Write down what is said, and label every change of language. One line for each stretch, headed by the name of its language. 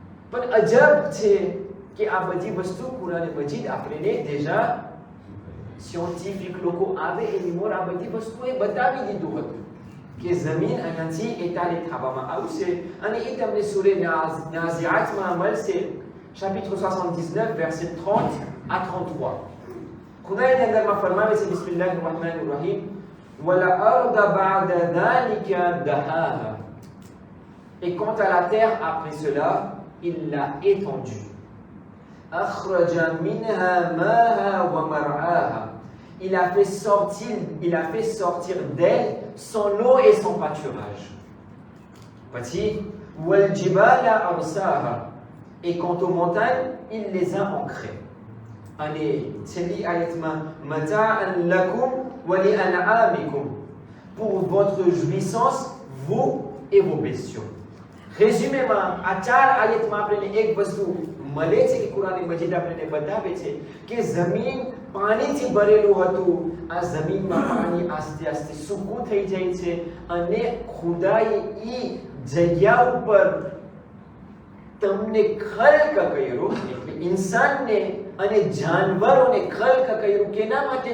Gujarati: પણ અજબ છે કે આ બધી વસ્તુ કુરાન મજીદ આપણને déjà સાયન્ટિફિક લોકો આવે એની મોર આ બધી વસ્તુએ બતાવી દીધું હતું કે જમીન અહીંયાથી એતાલે થવામાં આવશે. અને એ તમને સૂરે નાઝિઆતમાં મળશે,
French: chapitre 79 verset 30 à 33.
Gujarati: ખુદાએ અંદરમાં ફરમાવે છે, બિસ્મિલ્લાહિર રહમાનિર Rahim,
Arabic: وَالْأَرْضَ بَعْدَ ذَلِكَ دَحَاهَا.
French: Et quant à la terre après cela, il l'a étendue.
Arabic: أَخْرَجَ مِنْهَا مَاءَهَا وَمَرْعَاهَا.
French: Il a fait sortir d'elle son eau et son pâturage.
Arabic: Petit, وَالْجِبَالَ أَرْسَاهَا.
French: Et quant aux montagnes, il les a ancrées.
Gujarati: અને છેલ્લી આયતમાં
Arabic: مَتَاعًا لَكُمْ وَلِأَنْعَامِكُمْ,
French: pour votre jouissance, vous et vos bestiaux.
Gujarati: રેઝ્યુમેમાં આ ચાર આયતમાં આપણને એક વસ્તુ મળે છે કે કુરાન મજીદ આપણને બતાવે છે કે જમીન પાણીથી ભરેલું હતું, આ જમીનમાં પાણી આસ્તે આસ્તે સૂકું થઈ જાય છે અને ખુદાએ એ જગ્યા ઉપર તમને ખલ્ક કર્યું, એટલે ઇન્સાનને અને જાનવરોને ખલ્ક કર્યું. કેના માટે?